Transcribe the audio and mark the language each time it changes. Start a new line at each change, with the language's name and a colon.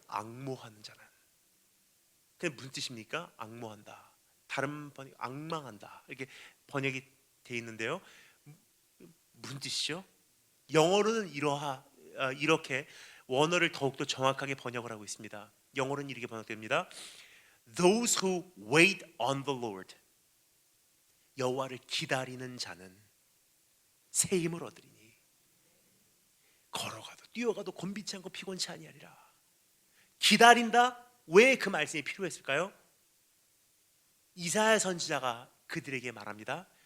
Korean: 앙모하는 자는. 그게 무슨 뜻입니까? 앙모한다. 다른 번역 앙망한다. 이렇게 번역이 돼 있는데요. 무슨 뜻이죠? 영어로는 이렇게 원어를 더욱더 정확하게 번역을 하고 있습니다. 영어로는 이렇게 번역됩니다.
English: Those who wait on the Lord.
Korean: 여호와를 기다리는 자는 새 힘을 얻으리니 걸어가도 뛰어가도 곤비치 않고 피곤치 아니하리라. 기다린다. 왜 그 말씀이 필요했을까요? 이사야 선지자가 그들에게 말합니다.